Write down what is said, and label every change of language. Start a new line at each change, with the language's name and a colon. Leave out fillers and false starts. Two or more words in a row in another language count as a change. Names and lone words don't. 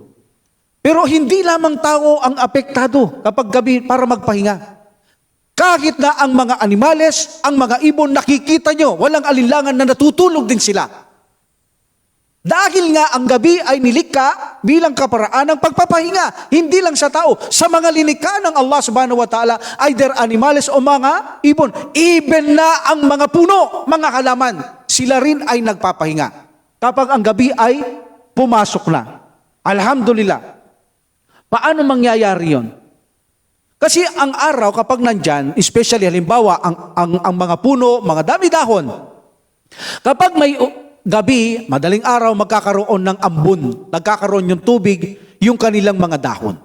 Filipino: Pero hindi lamang tao ang apektado kapag gabi para magpahinga. Kahit na ang mga animales, ang mga ibon, nakikita nyo, walang alinlangan na natutulog din sila. Dahil nga ang gabi ay nilikha bilang kaparaan ng pagpapahinga. Hindi lang sa tao. Sa mga linikha ng Allah
Arabic: سبحانه وتعالى,
English: either animals
Filipino: o mga ibon. Even na ang mga puno, mga halaman, sila rin ay nagpapahinga. Kapag ang gabi ay pumasok na. Alhamdulillah. Paano mangyayari yon? Kasi ang araw kapag nandyan, especially halimbawa ang mga puno, mga dami dahon, kapag may gabi, madaling araw, magkakaroon ng ambon, nagkakaroon yung tubig, yung kanilang mga dahon.